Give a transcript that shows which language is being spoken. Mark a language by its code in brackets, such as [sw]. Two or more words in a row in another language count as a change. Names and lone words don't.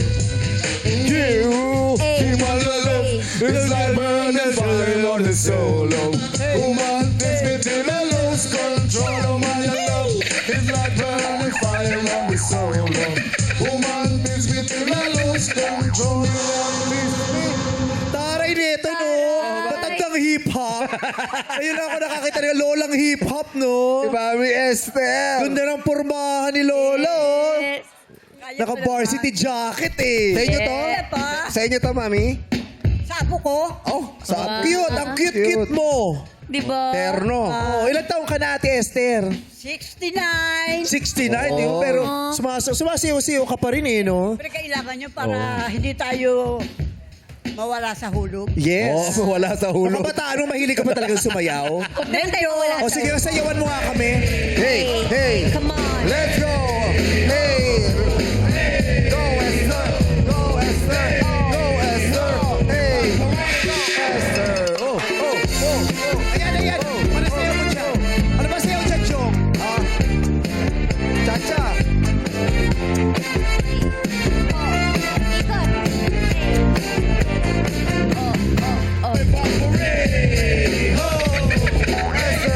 [en] You, my love, it's like burning fire on the soul. Woman, takes me till I lose control. My love, it's like burning fire on the soul. Woman, takes me till I lose control. [tl] Taray nito, no? Matandang hip-hop. Ayun ako nakakita ng lolang hip-hop, no? Si Mami Esther. Ganda ng pormahan ni Lola, oh. [en] Yes. [tl] Naka- [en] varsity jacket, [tl] eh. Sa inyo to? pa. Sa inyo to, Mami? Sapo ko. Oh, sa Cute, ang cute-cute mo. Di ba? Terno. Oh, ilang taong ka na, Ate Esther? 69. 69, yun, pero sumasayaw-sayaw ka pa rin, eh, no? Pero kailangan nyo para hindi tayo mawala sa hulog. [en] Yes. [tl] Oh, wala sa hulo. Kabataan mo, mahilig ka pa talagang sumayaw? Meron tayo wala. O sige, sayawan mo nga kami. [en] Hey, hey. Come on. Let's go. Hey. Go, Esther. Go, Esther. Go, Esther. Hey. Esther. Oh, oh, oh. [tl] Ayan, ayan. Ano sayaw mo dyan? Ano ba sayaw dyan, Chong? Cha-cha. Esther.